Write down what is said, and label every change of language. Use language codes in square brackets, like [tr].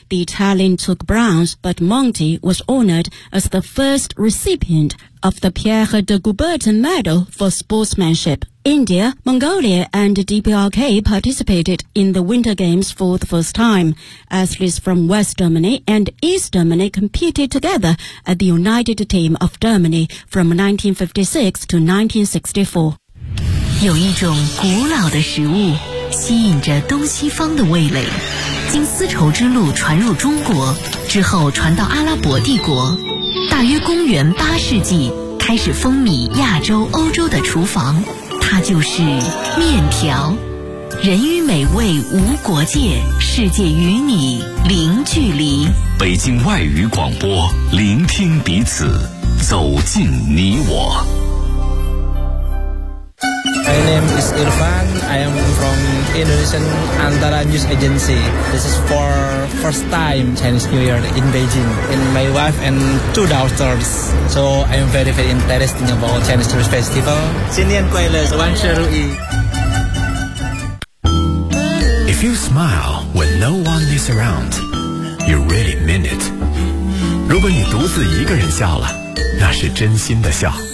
[en] The Italian took bronze, but Monti was honored as the first recipient of the Pierre de Coubertin Medal for sportsmanship. India, Mongolia, and DPRK participated in the Winter Games for the first time. Athletes from West Germany and East Germany competed together at the United Team of Germany from 1956 to 1964. [zh] 有一种古老的食物吸引着东西方的味蕾，经丝绸之路传入中国，之后传到阿拉伯帝国。大约公元八世纪，开始风靡亚洲、欧洲的厨房。它就是面条，人与美味无国界，世界与你零距离。北京外语广播，聆听彼此，走进你我。 [en] My name is Irfan. I am from Indonesian Antara News Agency. This is for first time Chinese New Year in Beijing. And my wife and two daughters. So I am very, very interested about Chinese New Year Festival. [zh] 新年快乐，万事如意。 [en] If you smile when no one is around, you really mean it. [zh] 如果你独自一个人笑了，那是真心的笑。